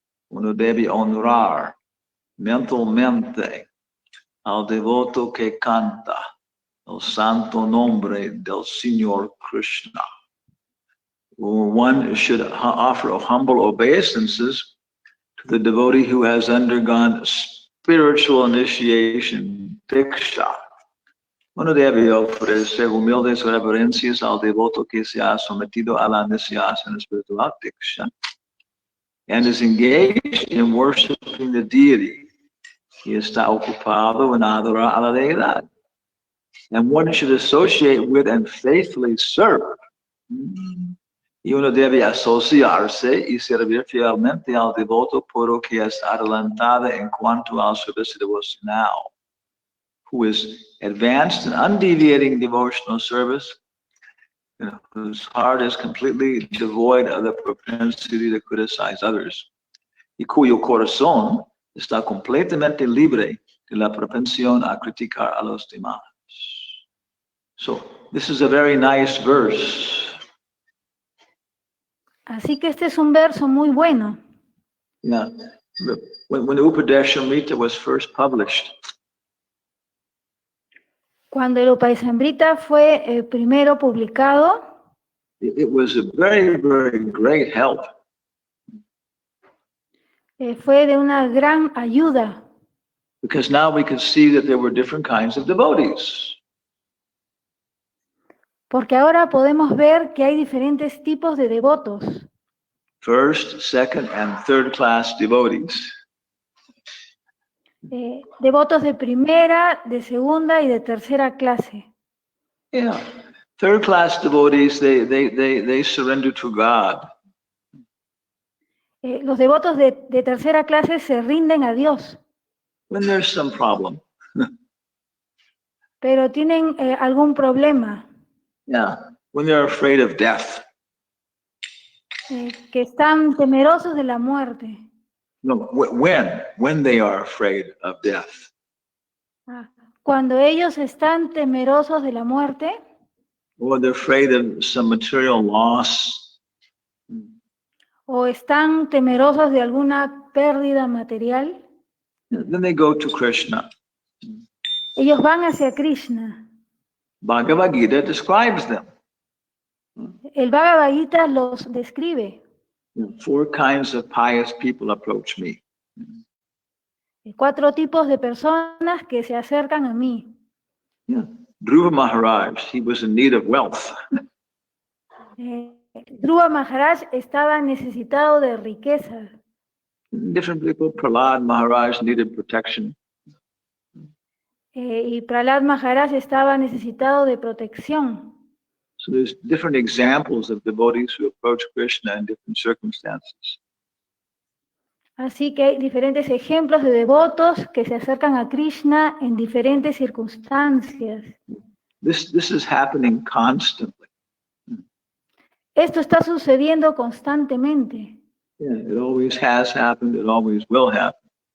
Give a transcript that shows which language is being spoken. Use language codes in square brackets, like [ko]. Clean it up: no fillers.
[es] Uno debe honrar mentalmente al devoto que canta el santo nombre del Señor Krishna. [en] One should offer humble obeisances to the devotee who has undergone spiritual initiation, diksha, [es] Uno debe ofrecer humildes reverencias al devoto que se ha sometido a la iniciación espiritual Diksha [en] and is engaged in worshiping the deity. [es] Y está ocupado en adorar a la deidad. [en] And one should associate with and faithfully serve. [es] Y uno debe asociarse y servir fielmente al devoto puro que es adelantada en cuanto al servicio devocional, [en] who is advanced in undeviating devotional service, whose heart is completely devoid of the propensity to criticize others, [es] y cuyo corazón está completamente libre de la propensión a criticar a los demás. [en] So, this is a very nice verse. [es] Así que este es un verso muy bueno. [en] Yeah. When the Upadeshamrita was first published, [es] Cuando el Upadesamrita fue primero publicado, [en] it was a very, very great help. [es] fue de una gran ayuda, [en] Because now we could see that there were different kinds of devotees. [es] porque ahora podemos ver que hay diferentes tipos de devotos. [en] First, second, and third class devotees. [es] Devotos de primera, de segunda y de tercera clase. [en] Yeah. Third class devotees, they surrender to God. [es] Los devotos de tercera clase se rinden a Dios, [en] When there's some problem. [es] pero tienen algún problema, [en] Yeah. When they're afraid of death. [es] que están temerosos de la muerte. [en] No, when they are afraid of death. [es] Cuando ellos están temerosos de la muerte, [en] Or they're afraid of some material loss. [es] o están temerosos de alguna pérdida material, [en] Then they go to Krishna. [es] ellos van hacia Krishna. [en] Bhagavad Gita describes them. [es] El Bhagavad Gita los describe. [en] 4 kinds of pious people approach me. [es] 4 tipos de personas que se acercan a mí. [en] Yeah. Dhruva Maharaj, he was in need of wealth. [es] Dhruva Maharaj estaba necesitado de riqueza. [en] Different people, Prahlad Maharaj needed protection. [es] Y Prahlad Maharaj estaba necesitado de protección. [en] So there's different examples of devotees who approach Krishna in different circumstances. [es] Así que hay diferentes ejemplos de devotos que se acercan a Krishna en diferentes circunstancias. [en] This is happening constantly. [es] Esto está sucediendo constantemente. [en] Yeah, it always has happened, it always will happen.